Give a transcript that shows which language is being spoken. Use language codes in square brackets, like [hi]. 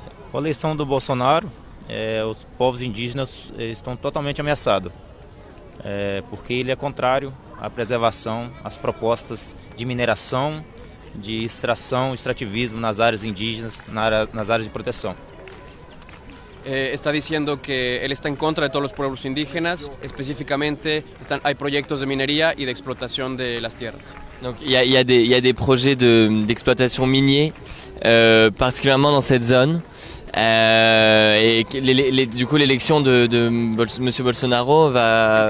[pt] Com a eleição do Bolsonaro, os povos indígenas estão totalmente ameaçados, porque ele é contrário à preservação, às propostas de mineração, de extração, extrativismo nas áreas indígenas, nas áreas de proteção. [es] Está diciendo que él está en contra de todos los pueblos indígenas, específicamente hay proyectos de minería y de explotación de las tierras. [fr] Donc il y a des projets d'exploitation minier, particulièrement dans cette zone. Et du coup l'élection de Monsieur Bolsonaro va...